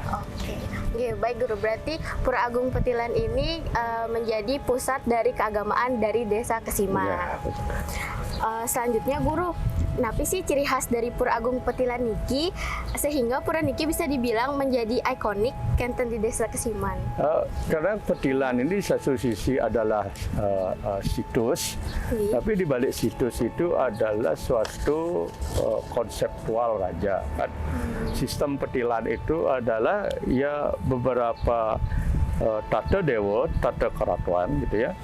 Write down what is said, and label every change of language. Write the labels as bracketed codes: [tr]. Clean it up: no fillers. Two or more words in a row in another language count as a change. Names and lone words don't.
[id] Oke, baik Guru. Berarti Pura Agung Petilan ini menjadi pusat dari keagamaan dari Desa Kesiman. Ya, betul. Selanjutnya Guru, napi sih ciri khas dari Pura Agung Petilan niki sehingga Pura niki bisa dibilang menjadi ikonik kenten di Desa Kesiman? Karena Petilan ini satu sisi adalah situs, tapi di balik situs itu adalah suatu konseptual raja. Kan? Sistem Petilan itu adalah ya beberapa tata dewa, tata keratuan gitu ya.